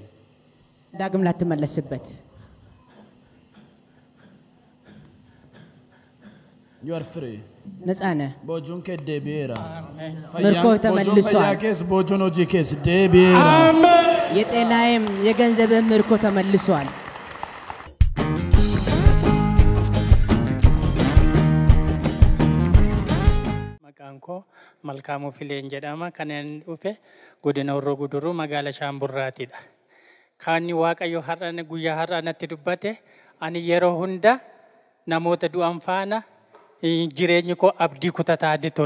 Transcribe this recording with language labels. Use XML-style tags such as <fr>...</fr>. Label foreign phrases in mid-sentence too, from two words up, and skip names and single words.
<am>ዳግም ላትመለስበት</am> <en>you are free</en> <am>ነፃ ነህ</am> <om>bojuun kee deebi'eera</om> <am>ምርኮህ ተመልሷል</am> <om>fayyaa kees bojuun hojii kees deebi'eera</om> <am>የጤናዬም የገንዘብህም ምርኮ ተመልሷል</am> <om>Maqaanko Malkaamuu Fileen jedhama kanneen dhufe godina Horroo Guduruu magaalaa Shaamburraatidha. Kaanni Waaqayyo har'aan guyyaa har'aa natti dubbate ani yeroo hunda namoota du'an faana jireenyi koo abdii kutataa ture.</om>